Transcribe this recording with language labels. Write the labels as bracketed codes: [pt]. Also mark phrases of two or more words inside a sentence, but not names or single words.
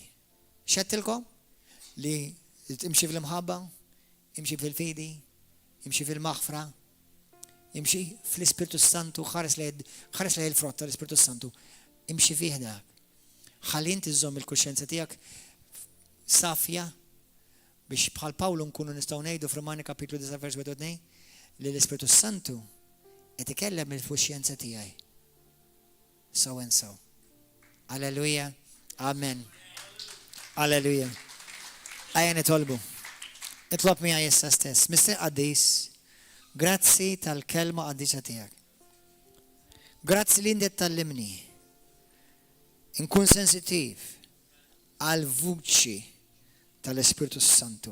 [mt] Xettilkom li imxi fil-imħabba, imxi fil-fidi, imxi fil-maħfra, imxi fl-Ispirtu Santu ħares lej il-frott tal-Ispirtu Santu. Imxi fih dak. Ħalli inti żomm il-kuxjenza tiegħek safja biex bħal Pawlu nkunu nistgħu ngħidu f'Romani kapitlu 9 vers 2 li l-Ispirtu Santu qed ikellem il-kuxjenza tiegħi. [en] So and so. [mt] Alleluja. Amen. Alleluja. Ejja nitolbu. Nitlob miegħi issa stess. Mister Qaddis, grazzi tal-kelma qaddisa tiegħek. Grazzi li inti tallimni. Inkun sensittiv għal vuċi tal-Ispirtu Santu.